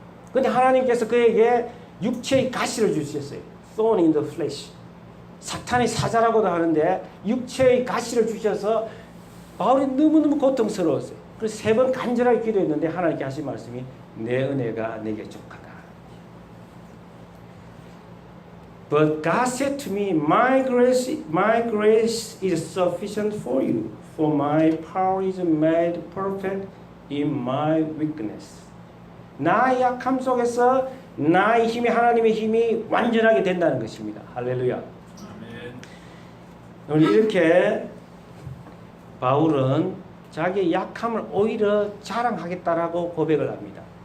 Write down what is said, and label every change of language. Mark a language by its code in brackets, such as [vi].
[ko] 그런데 하나님께서 그에게 육체의 가시를 주셨어요. [en] Thorn in the flesh. [ko] 사탄의 사자라고도 하는데 육체의 가시를 주셔서 바울이 너무너무 고통스러웠어요. 그래서 3번 간절하게 기도했는데 하나님께 하신 말씀이 내 은혜가 내게 족하다. [en] But God said to me, my grace is sufficient for you, for my power is made perfect in my weakness. [ko] 나의 약함 속에서 나의 힘이, 하나님의 힘이 완전하게 된다는 것입니다. 할렐루야. 아멘. 이렇게 바울은 자기의 약함을 오히려 자랑하겠다라고 고백을 합니다.